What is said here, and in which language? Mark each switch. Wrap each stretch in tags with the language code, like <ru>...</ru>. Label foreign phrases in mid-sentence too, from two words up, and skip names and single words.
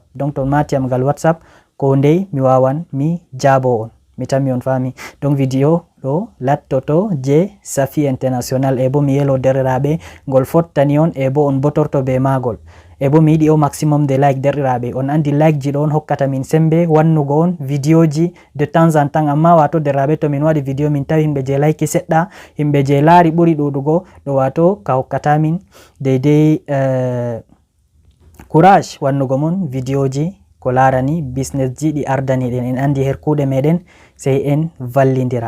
<ff>Donc ton mati am gal WhatsApp ko ndey mi wawan mi jabo on mi tami on fami. Donc video do lattoto je Safi International e bo mi yelo derrabe ngol fottani on e bo on botorto be magol e bo mi yidi o</ff> <fr>maximum de</fr> <ff>like derrabe on andi like ji don hokkata min sembe wannugo on video ji</ff> <fr>de temps en temps</fr> <ff>amma wato derrabe to min wadi video min tawi himbe je like sedda himbe je laari buri dudugo do wato ka hokkata min deidei courage wannugo mon video ji ko larani business ji di ardani den en andi herkude meden sey en vallindira.</ff>